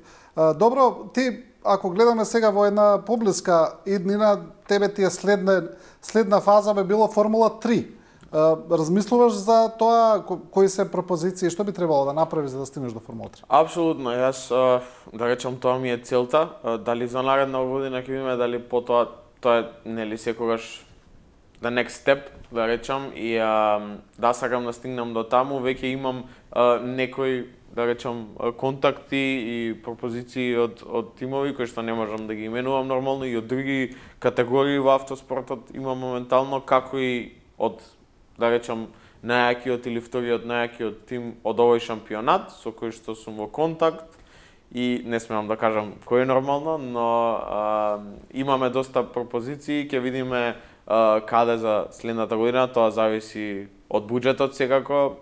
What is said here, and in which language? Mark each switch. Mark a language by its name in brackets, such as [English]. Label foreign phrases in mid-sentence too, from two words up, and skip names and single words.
[Macedonian] Добро, ти, ако гледаме сега во една поблиска иднина, тебе ти е следна фаза бе било Формула 3. Размислуваш за тоа, кои се пропозиции, што би требало да направиш за да стигнеш до Формула 3? Апсолутно, јас, да речам, тоа ми е целта. Дали за наредна година ќе видиме, дали потоа, тоа е, нели, секогаш [English] the next step, [Macedonian] да речам, и да сакам да стигнам до таму, веќе имам некои, да речам, контакти и пропозиции од тимови кои што не можам да ги именувам нормално и од други категории во автоспортот имам моментално, како и од, да речам, најакиот или вториот најакиот тим од овој шампионат со кој што сум во контакт и не смеам да кажам кој е нормално, но имаме доста пропозиции, ќе видиме каде за следната година, тоа зависи од буџетот секако.